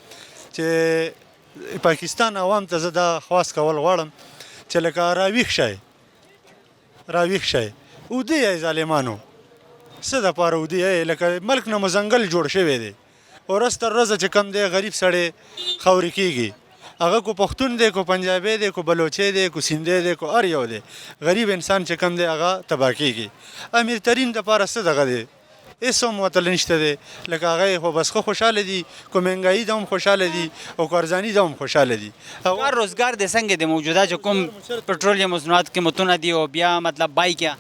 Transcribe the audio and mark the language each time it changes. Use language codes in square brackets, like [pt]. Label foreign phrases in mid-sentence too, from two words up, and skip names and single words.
[ps] چې پاکستان عوام ته زه دا خواست کول غواړم چې لکه راویښ شئ اوده یې ظالمانو څه دپاره اوده یې لکه ملک نه مو ځنګل جوړ شوی دی ورځ تر ورځه چې کم دی غریب سړی خاورې کېږي هغه کو پښتون دی کو پنجابی دی کو بلوچی دی کو سیندی دی کو هر یو دی غریب انسان چې کم دی هغه تباه کېږي امیر ترین دپاره څه دغه دی هیڅ هم ورته نشته دی لکه هغه خو بس ښه خوشحاله دي که مهنګایي ده هم خوشحاله دي او که ارزاني ده هم خوشحاله دي کار روزګار د څنګه د موجوده چې کوم پټرولیم مصنوعات قیمتونه دي او بیا مطلب بایک یا